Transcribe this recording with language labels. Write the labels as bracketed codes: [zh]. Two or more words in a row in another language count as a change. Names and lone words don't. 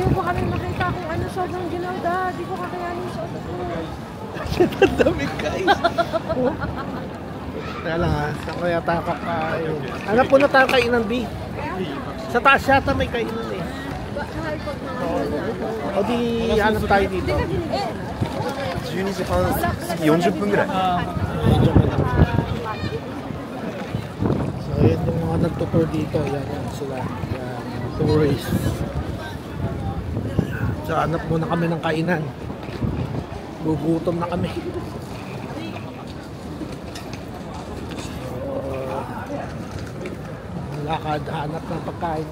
[tl] Baka may makita kung ano sobrang ginaw, Dad. Di ko kakayanin yung soft drink. Ang daming kain. Kaya lang ha, saan kaya tayo kakain? Hanap po na tayo kainan, B. Sa taas yata may kainan eh. O di hanap tayo dito. [ja] 12 時半40分ぐらい [tl] Medyo malaki. So yun yung mga nagtutour dito. Yan sila. Yan, tourist. So hanap muna kami ng kainan. Gugutom na kami. Lakad, hanap ng pagkain.